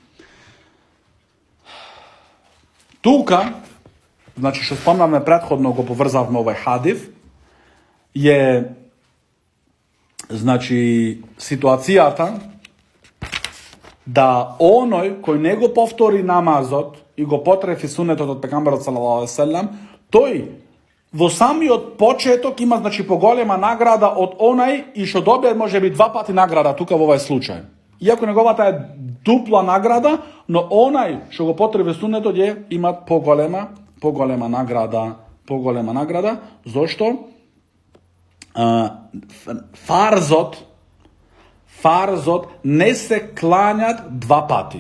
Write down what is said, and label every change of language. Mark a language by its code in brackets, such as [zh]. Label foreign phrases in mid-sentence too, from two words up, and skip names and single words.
[mk] Тука, значи што спомнавме претходно, го поврзавме овај хадис, е, значи, ситуацијата да оној кој не го повтори намазот и го потрефи сунетот од пекамберот [ar] صلى الله عليه وسلم, [mk] тој во самиот почеток има, значи, поголема награда од онај и што добие можеби 2 пати награда тука во овај случај. Иако неговата е дупла награда, но онај што го потребе сунетот имат поголема награда, зошто фарзот не се клањат 2 пати.